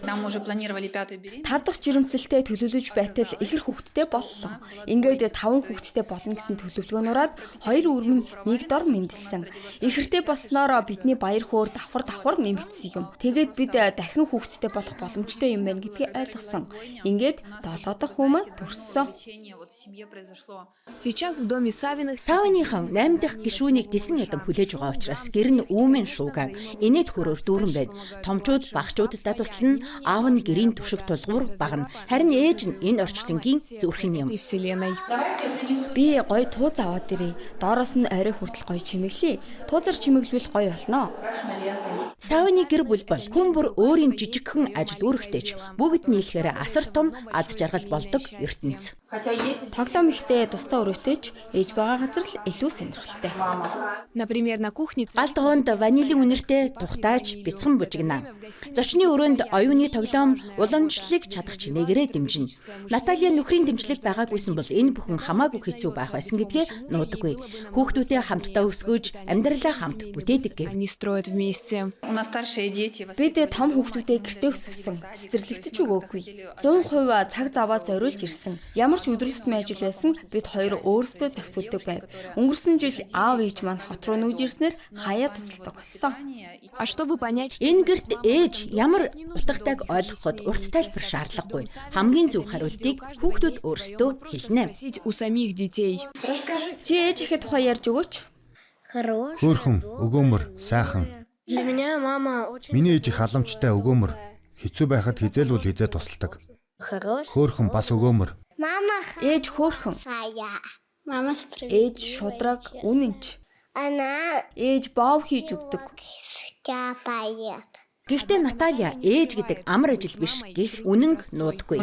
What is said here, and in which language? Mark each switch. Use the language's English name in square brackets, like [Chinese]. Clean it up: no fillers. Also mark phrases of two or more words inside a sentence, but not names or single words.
[Mongolian] 5 дахь жирэмсэлтэй төлөвлөж байтал ихэр хүүхэдтэй боллоо. Ингээд 5 хүүхэдтэй болно гэсэн төлөвлөгөөнөөрөө 2 үрмэн нэг дор мэндэлсэн. Ихэртэй болсноороо бидний баяр хөөр давхар нэмэгдсэн юм. Тэгээд бид дахин хүүхэдтэй болох боломжтой юм байна гэдгийг ойлгосон. Ингээд 7 дахь хүүмэн төрсөн. [Russian] Сейчас в доме Савиных [Mongolian] Савиныхан 8 дахь гишүүнийг дисэн ядан хүлээж байгаа учраас гэр нь үүмэн шуугаан инээд хөрөөр дүүрэн байна. Томчууд багчуудтай туслана. Аав нь гэрийн түшиг тулгуур багна. Харин ээж нь энэ орчлонгийн зүрхэн юм. [Russian] И вселенной. [Mongolian] Би гоё тууз аваад ирье. Доороос нь орой хүртэл гоё чимэглэе. Туузар чимэглвэл гоё болно. Савны гэр бүл бол хүн бүр өөрийн жижигхэн ажил үүрэгтэйч бүгд нийлэхээр асар том аз жаргал болдог ертөнц. Тоглоом ихтэй тустай өрөөтэйч ээж байгаа газар л илүү сонирхолтой. [Russian] Например, на кухне [Mongolian] Гал догоонд ванилийн үнэртэй тухтааж бяцхан бужигнаа. Зочны өрөөнд оюуны тоглоом уламжлалыг чадах чинээгээрээ дэмжинэ. Наталья нөхрийн дэмжлэг байгаагүйсэн бол энэ бүхэн хамаагүй хэцүү байх байсан гэдгээ нуудаггүй. Хүүхдүүдээ хамтдаа өсгөж, амьдралаа хамт бүтээдэг гэв. [Russian] они строят вместе. [Mongolian] Бид том хүүхдүүдээ гэртээ өсгсөн. Цэцэрлэгтэж өгөөгүй. 100% цаг заваа зориулж ирсэн. Ямар ч өдөр тутмын ажил байсан бид хоёр өөрсдөө зохицуулдаг байв. Өнгөрсөн жил аав ээж маань хот руу нүүж ирснээр хаяа тусалдаг болсон. [Russian] А чтобы понять, что [Mongolian] Энэ гэрт ээж ямар утгатайг ойлгоход урт тайлбар шаардлагагүй. Хамгийн зөв хариултыг хүүхдүүд өөрсдөө хэлнэ. [Russian] спросить у самих детей. [Mongolian] Чи ээж ихэ тухай ярьж өгөөч. Хөөхөн, өгөөмөр, сайхан. [Russian] Для меня мама очень [Mongolian] Миний ээж их халамжтай өгөөмөр. Хэцүү байхад хизээл бол хизээ тусалдаг. [Russian] хорошая. [Mongolian] Хөөхөн бас өгөөмөр. Ээж хөөрхөн, [Russian] Мама справедливая. [Mongolian] ээж шудраг, үнэнч. [Russian] Она [Mongolian] Ээж боов хийж өгдөг. [Russian] капает. [Mongolian] Гэхдээ Наталья ээж гэдэг амар ажил биш гэх үнэнг нуудаггүй.